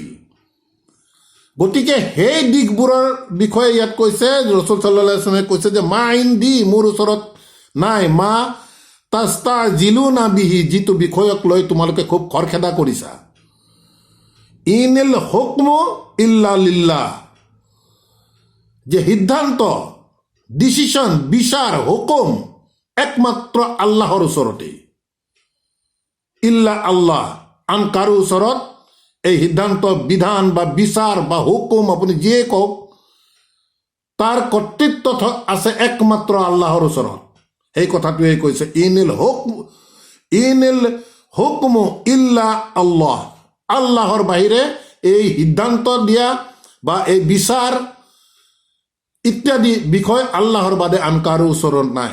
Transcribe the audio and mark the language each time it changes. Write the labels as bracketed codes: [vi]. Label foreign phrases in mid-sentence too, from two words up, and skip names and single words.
[as] গতিকে সেই দিশবোৰৰ বিষয়ে ইয়াত কৈছে, ৰচুল [ar] صلى الله عليه وسلم [as] কৈছে যে [ar] ما عندي, [as] মোৰ ওচৰত নাই, [ar] ما تستعجلون به, [as] যিটো বিষয়ক লৈ তোমালোকে খুব খৰখেদা কৰিছা। [ar] إن الحكم إلا لله, [as] যে সিদ্ধান্ত, ডিচিশন, বিচাৰ, হুকুম একমাত্ৰ আল্লাহৰ ওচৰতে। [ar] إلا الله, [as] আন কাৰো ওচৰত এই সিদ্ধান্ত, বিধান বা বিচাৰ বা হুকুম, আপুনি যিয়ে কওক, তাৰ কৰ্তৃত্ব আছে একমাত্ৰ আল্লাহৰ ওচৰত। সেই কথাটোৱে কৈছে [ar] إن الحكم إلا الله, [as] আল্লাহৰ বাহিৰে এই সিদ্ধান্ত দিয়া বা এই বিচাৰ ইত্যাদি বিষয় আল্লাহৰ বাদে আন কাৰো ওচৰত নাই।